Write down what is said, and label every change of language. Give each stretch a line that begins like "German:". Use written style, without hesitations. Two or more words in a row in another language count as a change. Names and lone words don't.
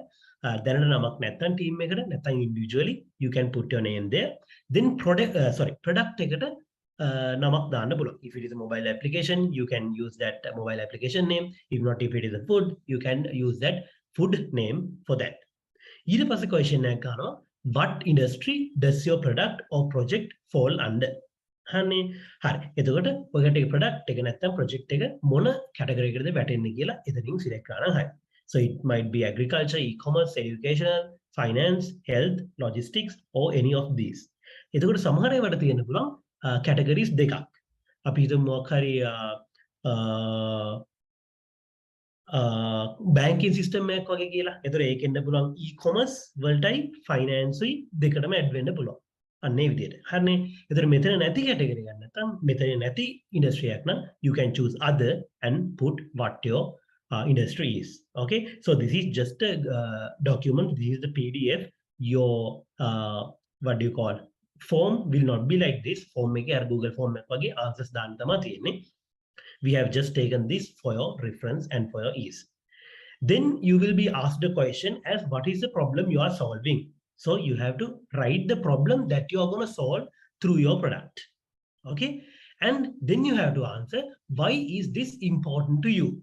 English: Then team individually you can put your name there. Then product if it is a mobile application, you can use that mobile application name. If not, if it is a food, you can use that food name for that.
Sinhala: ඊට පස්සේ question එකක් ගන්නවා,
English: what industry does your product or project fall under?
Sinhala: හරි. එතකොට ඔයගට ඒ product එක නැත්නම් project එක මොන category එකකටද වැටෙන්නේ කියලා එතනින් select කරනවා. හරි.
English: So it might be agriculture, e-commerce, educational, finance, health, logistics or any of these.
Sinhala: එතකොට සමහර ඒවාට තියෙන්න පුළුවන් categories දෙකක්. අපි හිතමු මොකක් හරි banking system එකක් වගේ කියලා. එතකොට ඒකෙන්න පුළුවන් e-commerce වලටයි finance උයි දෙකටම add වෙන්න පුළුවන්. අන්න ඒ විදිහට. හරිනේ. එතකොට මෙතන නැති category එකක් නැත්නම් මෙතන නැති industry එකක් නම්
English: you can choose other and put what your industry is. Okay, so this is just a document. This is the PDF. Your what do you call form will not be like this.
Sinhala: Form එක අර Google form එක වගේ answers දාන්න තමයි තියෙන්නේ.
English: We have just taken this for your reference and for your ease. Then you will be asked a question as what is the problem you are solving. So you have to write the problem that you are going to solve through your product. Okay, and then you have to answer why is this important to you.